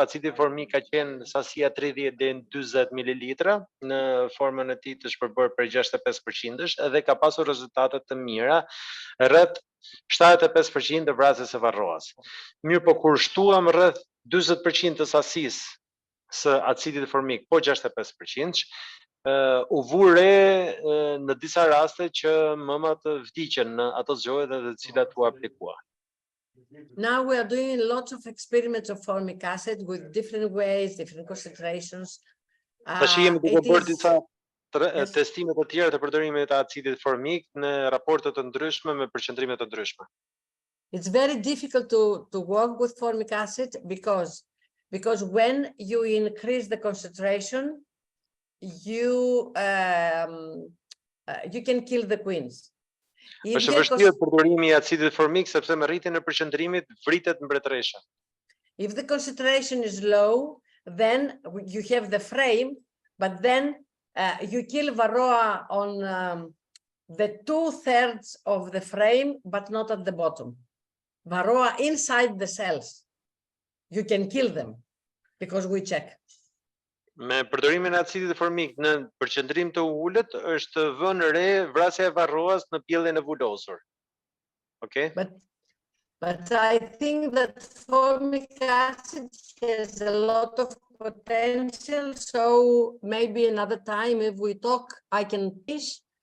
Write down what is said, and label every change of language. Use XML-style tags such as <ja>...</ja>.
<sq>Acidi formik ka qenë sasia 30 deri në 40 ml në formën e tij të shpërbërë për 65%-sh dhe ka pasur rezultate të mira, rreth 75% të vrasjes së varroas. Mirë, po kur shtuam rreth 40% të sasisë së acidit formik, po 65%, u vure në disa raste që mëmat vdiqen në ato zgjohje dhe të cilat u aplikua.</sq> <en>Now we are doing lots of experiments of formic acid with different ways, different concentrations.</en> <sq>Tash jemi duke bërë disa</sq> <en>Yes.</en> <sq>testime të tjera të përdorimit të acidit formik në raporte të ndryshme me përqendrime të ndryshme.</sq> <en>It's very difficult to work with formic acid because when you increase the concentration, you can kill the queens.</en> <sq>Është vështirë përdorimi I acidit formik sepse me rritjen e përqendrimit vritet mbretëresha.</sq> <en>If the concentration is low, then you have the frame, but then you kill Varroa on the 2/3 of the frame, but not at the bottom. Varroa inside the cells, you can kill them because we check.</en> <sq>Me përdorimin e acidit formik në përqendrim të ulët është vënë re vrasja e varroas në pjelljen e vulosur.</sq> <en>Okay? But I think that formic acid has a lot of potential, so maybe another time if we talk, I can teach.</en>